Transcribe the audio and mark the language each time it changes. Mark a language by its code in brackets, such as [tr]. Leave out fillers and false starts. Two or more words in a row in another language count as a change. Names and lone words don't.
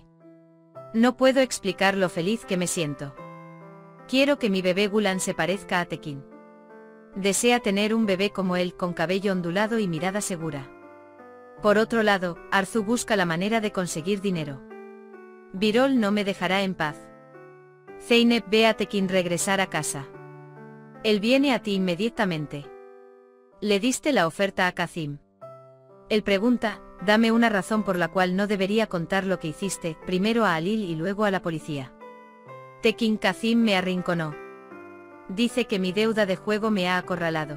[es] No puedo explicar lo feliz que me siento. Quiero que mi bebé Gulan se parezca a Tekin. Desea tener un bebé como él, con cabello ondulado y mirada segura. Por otro lado, Arzu busca la manera de conseguir dinero. Birol no me dejará en paz. Zeynep ve a Tekin regresar a casa. Él viene a ti inmediatamente. Le diste la oferta a Kazim. Él pregunta, dame una razón por la cual no debería contar lo que hiciste, primero a Halil y luego a la policía. Tekin Kazim me arrinconó. Dice que mi deuda de juego me ha acorralado.